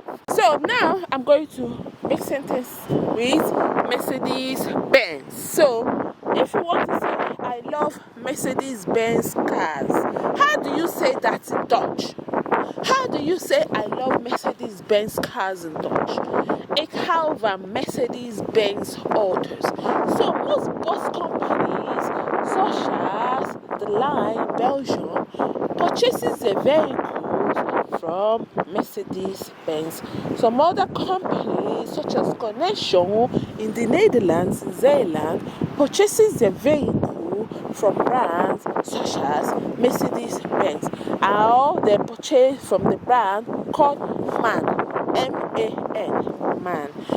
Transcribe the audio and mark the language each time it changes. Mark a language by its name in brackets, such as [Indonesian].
[English] So now I'm going to make sentence with Mercedes-Benz. So if you want to say I love Mercedes-Benz cars, how do you say that in Dutch? How do you say I love Mercedes-Benz cars in Dutch? [Dutch] Ik hou van Mercedes-Benz autos. [English] So most bus companies such as the line Belgium purchases their vehicles from Mercedes-Benz. Some other companies such as Connection in the Netherlands, Zeeland, purchases their vehicle from brands such as Mercedes-Benz, or they purchase from the brand called MAN, M-A-N, MAN.